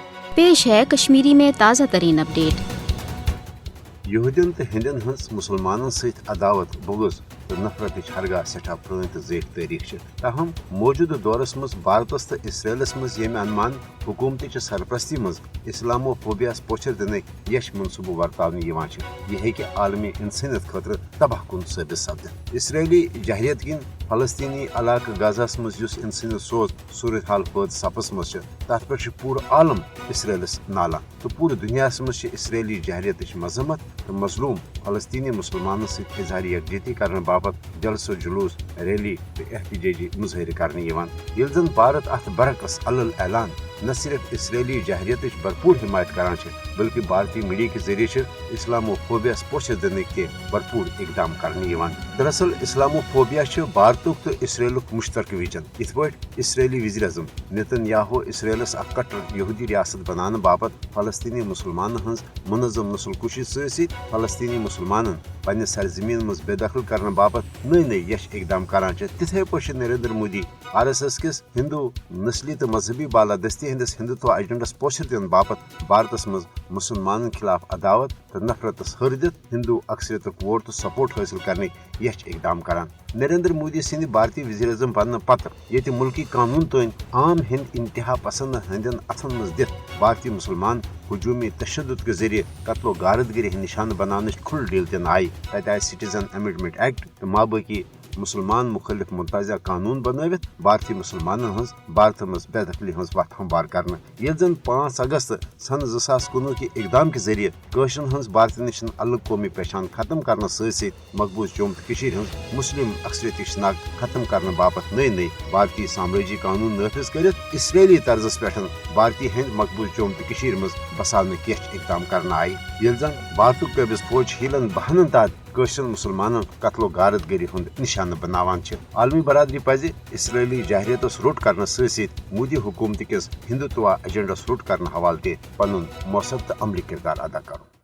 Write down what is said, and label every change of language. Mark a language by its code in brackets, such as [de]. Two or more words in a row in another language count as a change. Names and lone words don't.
[hi] पेश है कश्मीरी में ताज़ा तरीन अपडेट। [ks] यहूदियन तो हिंदन हंस मुसलमानन सहित अदावत बुगज तो नफरत हरगा सठा पुरान तो जेठ तारीख ताहम मौजूदा दौरस मज भारतस तो इसराइलस मज ये अनुमान हुकूमत सरपरस्ती मज इस्लामोफोबिया पोचर दिन यश मनसूबू वर्ताव यह आलमी इंसानियत खतर तबाह कुन साबित सपद। इसराइली जहरियत किन फलस्तीनी इलाक गाजास मज इंसानी सोच सूरत हाल पद सपस मज तथ पे पूरा आलम इसराइलस नाला तो पूरे दुनिया मज इसराइली जहरियत मजम्मत तो मजलूम फलस्तीनी मुसलमान सहित इजहार यकजहती करने बाबत जलसो जुलूस रैली तो एहतजाजी मुजाहिर करने जन भारत अत बरकस अलल ऐलान न सिर्फ इसराइली जहरियत भरपूर हिमायत करान बल्कि भारतीय मीडिया के जरिए इस्लामोफोबिया पोषर दिन के भरपूर इकदाम करने दरअसल इस्लामोफोबिया भारतुक तो इसराइलुक मुश्तरक विजन इत पट इसराइली वज़ीर आज़म नेतन्याहू इसराइलस अक कट्टर यहूदी रियासत बनाने बाबत फलस्तीनी मुसलमान हंस मुनज़्ज़म नस्ल कुशी सहित फलस्तीनी मुसलमान पन्ने सरजमीन मज बेदखल करने बाबत नई नई यश इकदाम करान तिथे पे नरेंद्र मोदी RSS किस हिंदू नस्ली तो मजहबी बालादस्ती हंदिस हिंदुत्व एजेंडस पोषर दिन बाबत भारतस मज मुसलमान खिलाफ अदावत तो नफरत हर दित हिंदू अक्सरियत वोट तो सपोर्ट हासिल करने यश इकदाम करान। नरेंद्र मोदी सिंध भारतीय वज़ीर आज़म बनने पत्र ये मुल्की कानून तन आम हिंद इंतहा पसंद हंदन अथन मज दित भारतीय मुसलमान हजूमी तशद्दुद के जरिए कत्लो गारदगिरी निशान बनाने खुल डील दिन आई तत आय [en] citizen amendment act [ks] तो माबाकी मुसलमान मुखलिफ मुतजा कानून बनवित भारतीय मुसलमान हज भारत मज बेदखली हज वत हमवार करने ये जन 5 अगस्त सन 2019 के इकदाम के जरिए कशरन हज भारत निश अलग कौमी पहचान खत्म करने सहित मकबूज जम्मू तो कश्मीर हज मुस्लिम अक्सरियत शनाख्त खत्म करने बाबत नई नई भारतीय साम्राज्य कानून नाफिज कर इसराइली तर्जस पे भारतीय हिंद मकबूज जम्मू तो कश्मीर मज बसाने यश इकदाम करने आई ये जन भारत कबिस फौज हीलन बहनन तहत कशरन मुसलमान कत्लो गारदगिरी हंद निशान बनावान आलमी बरादरी पज इसराइली जहरियत रोट करने सहित मोदी हुकूमत किस हिंदुत्व एजेंडस रोट करने हवाले पन मौसर तो अमली किरदार अदा कर।